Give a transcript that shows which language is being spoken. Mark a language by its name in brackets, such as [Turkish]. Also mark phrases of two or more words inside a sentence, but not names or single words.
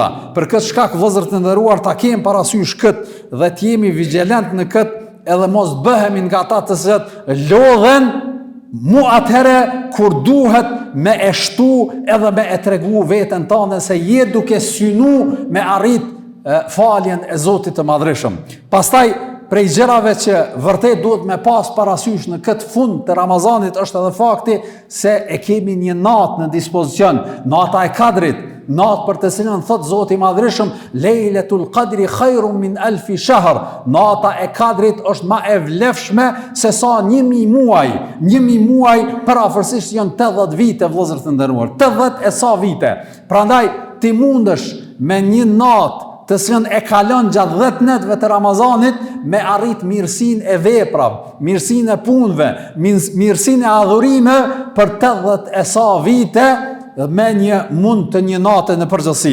[Albanian] Për këtë shkak, vëllezër të nderuar, ta kemi parasysh këtë dhe të jemi vigjilent në këtë, edhe mos bëhemi nga ata të cilët lodhen mu atëherë kur duhet me e shtu edhe me e tregu veten tënde se je duke synu me arrit faljen e Zotit të Madhërisëm. Pastaj prej gjërave që vërtet duhet me pas parasysh në këtë fund të Ramazanit është edhe fakti se e kemi një natë në dispozicion, nata e Kadrit, natë për të cilën thot Zoti i Madhërisëm, [Arabic] ليلة القدر خير من ألف شهر. [Albanian] Nata e Kadrit është më e vlefshme se sa 1000 muaj. 1000 muaj parafërsisht janë 80 vite, vëllezër të nderuar, 80 e sa vite. Prandaj ti mundesh me një natë të cilën e kalon gjatë 10 netëve të Ramazanit me arrit mirësinë e veprave, mirësinë e punëve, mirësinë e adhurimeve për 80 e sa vite me një natë në përgjithësi.